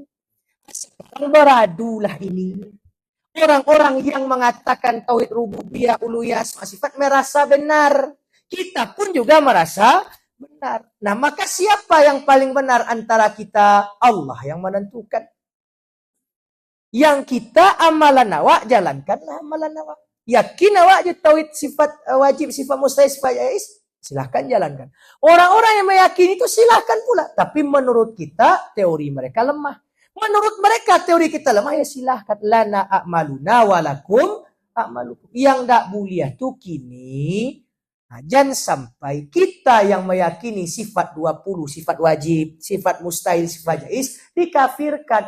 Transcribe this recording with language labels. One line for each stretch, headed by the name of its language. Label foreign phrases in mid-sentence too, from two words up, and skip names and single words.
Indonesian: Sekarang beradulah ini. Orang-orang yang mengatakan tauhid rububiyah, uluhiyah, asma sifat merasa benar. Kita pun juga merasa benar. Nah, maka siapa yang paling benar antara kita? Allah yang menentukan. Yang kita amalan awak, jalankanlah amalan awak. Yakin awak je tauhid sifat wajib, sifat mustahil, sifat jaiz, silahkan jalankan. Orang-orang yang meyakini itu silahkan pula. Tapi menurut kita teori mereka lemah. Menurut mereka teori kita lemah, ya silahkan.
Arabic: لنا أعمالنا ولكم أعمالكم.
Indonesian: Yang tak boleh tuh kini, nah, jangan sampai kita yang meyakini sifat 20, sifat wajib, sifat mustahil, sifat jaiz, dikafirkan.